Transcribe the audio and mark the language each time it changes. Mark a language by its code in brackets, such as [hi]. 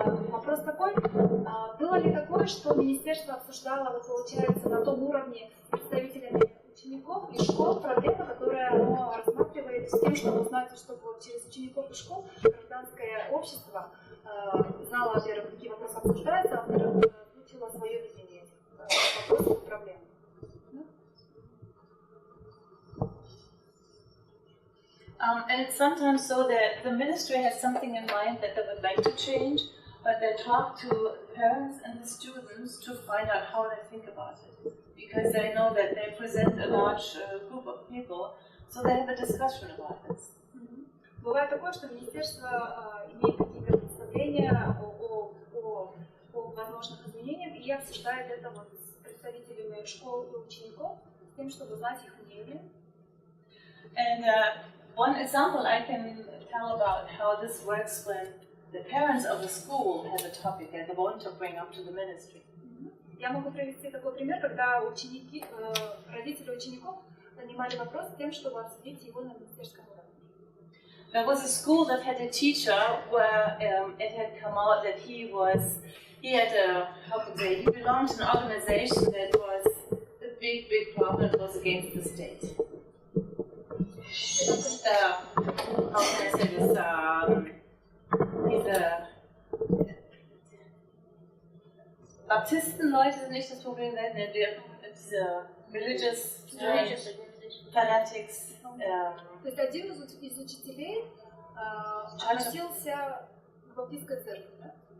[ru] Вопрос такой, было ли такое, что министерство обсуждало, вот, получается, на том уровне с представителями учеников и школ проблемы, которые оно рассматривает с тем, чтобы узнать, чтобы вот через учеников и школ гражданское общество знало, во-первых, какие вопросы обсуждаются, а во-вторых, включило свое видение этих вопросов и проблем. [en] And it's sometimes so that the ministry has something in mind that they would like to change, but they talk to parents and the students to find out how they think about it. Because they know that they present a large group of people, so they have a discussion about this. [ru] Бывает такое, что министерство имеет какие-то представления о возможных изменениях и обсуждает это вот с представителями школ и учеников, с тем, чтобы знать их мнение. [en] And one example I can tell about how this works when the parents of the school have a topic that they want to bring up to the ministry. [ru] Я могу привести такой пример, когда родители учеников занимали вопрос тем, чтобы обсудить его на министерском уровне. [en] There was a school that had a teacher where it had come out that he belonged to an organization that was a big problem, it was against the state. How can I say this? [de] Baptisten-Leute sind nicht das Problem, diese [en] religious fanatics. [ru] То есть один из учителей относился к баптистской церкви, да?